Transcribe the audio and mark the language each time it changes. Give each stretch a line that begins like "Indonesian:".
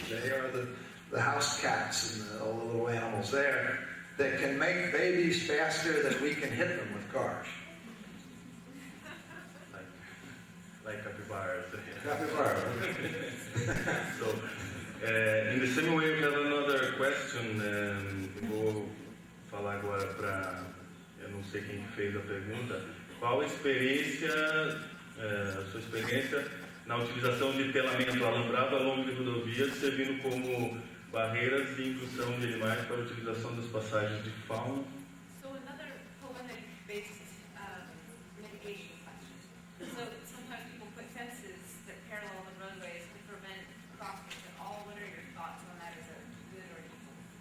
English: They are the house cats and all the little animals there that can make babies faster than we can hit them with cars. Like capybaras. Capybara. So, in the same way, we have another question.
Portuguese: Vou falar agora para, eu não sei quem fez a pergunta. Qual a experiência, a sua experiência na utilização de telamento alambrado ao longo de rodovias, servindo como barreiras de indução de animais para a utilização das passagens de fauna?
English: So another polemic-based mitigation question. So sometimes people put fences that parallel the roadways to prevent crossings at all. What are your thoughts on that? Is it good or evil?